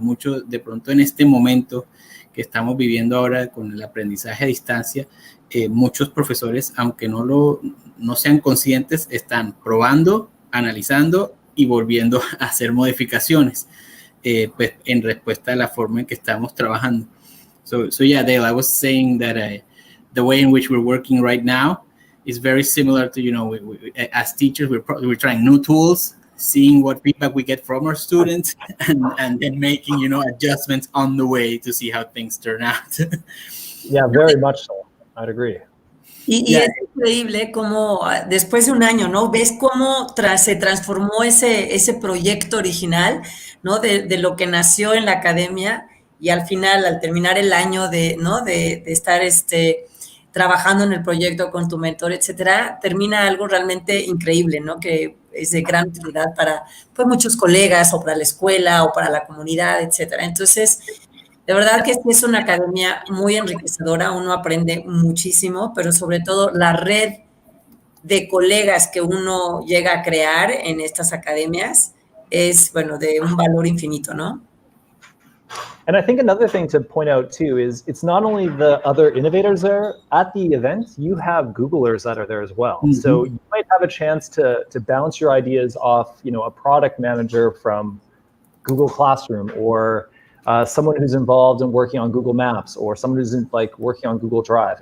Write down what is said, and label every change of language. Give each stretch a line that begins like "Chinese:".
Spanish: Mucho de pronto en este momento que estamos viviendo ahora con el aprendizaje a distancia, muchos profesores, aunque no sean conscientes, están probando, analizando y volviendo a hacer modificaciones, pues en respuesta a la forma en que estamos trabajando.
English: So yeah, Dale, I was saying that the way in which we're working right now is very similar to, we, as teachers, we're trying new tools, seeing what feedback we get from our students, and then making, adjustments on the way to see how things turn out. Yeah, very much so. I'd agree.
Spanish: Y es increíble cómo después de un año, ¿no? Ves cómo se transformó ese proyecto original, ¿no? De lo que nació en la academia, y al final, al terminar el año de estar trabajando en el proyecto con tu mentor, etcétera, termina algo realmente increíble, ¿no? Que es de gran utilidad para pues, muchos colegas, o para la escuela, o para la comunidad, etcétera. Entonces, de verdad que es una academia muy enriquecedora, uno aprende muchísimo, pero sobre todo la red de colegas que uno llega a crear en estas academias es, bueno, de un valor infinito, ¿no?
English: And I think another thing to point out too is it's not only the other innovators there at the event, you have Googlers that are there as well. Mm-hmm. So you might have a chance to bounce your ideas off, a product manager from Google Classroom, or someone who's involved in working on Google Maps, or someone who's working on Google Drive.